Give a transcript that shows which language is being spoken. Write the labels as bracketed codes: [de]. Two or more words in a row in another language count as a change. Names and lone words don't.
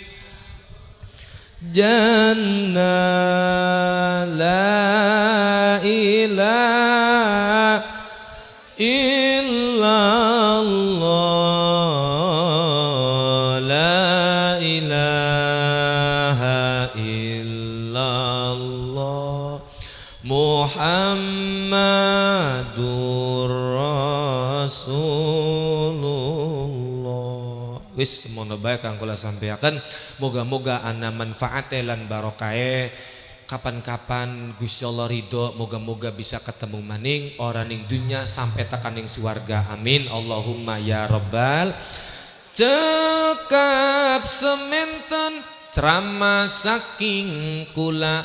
[ar] جنة لا إله إلا الله لا إله إلا الله محمد رسول الله. [jv] Wis mono bae kang kula sampaikan, moga-moga ana manfaate lan barokahe. Kapan-kapan Gusti Allah ridho, moga-moga bisa ketemu maning orang ning dunya sampai tekan ning swarga. [ar] آمين اللهم يا رب. [jv] Cekap sementen ceramah saking kula